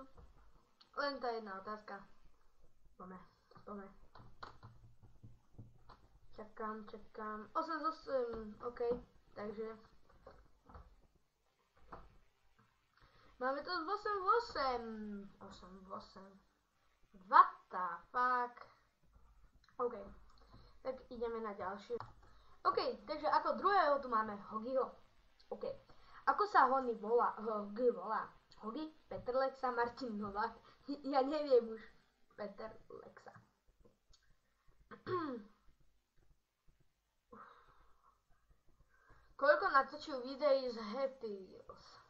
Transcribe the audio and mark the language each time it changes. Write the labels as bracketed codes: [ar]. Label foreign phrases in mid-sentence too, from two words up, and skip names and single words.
[sk] Len tá jedna otázka. Poďme. Čakám. 8 z 8, ok, takže... Máme to z 8 v 8. [en] What the fuck? [sk] OK. Tak ideme na ďalšie. OK, takže ako druhého tu máme Hogiho. OK. Ako sa Hogi volá? Hogi? Peter Lexa, Martin Novák? Ja neviem už. Peter Lexa. Koľko natočil videí z Happy Wheels?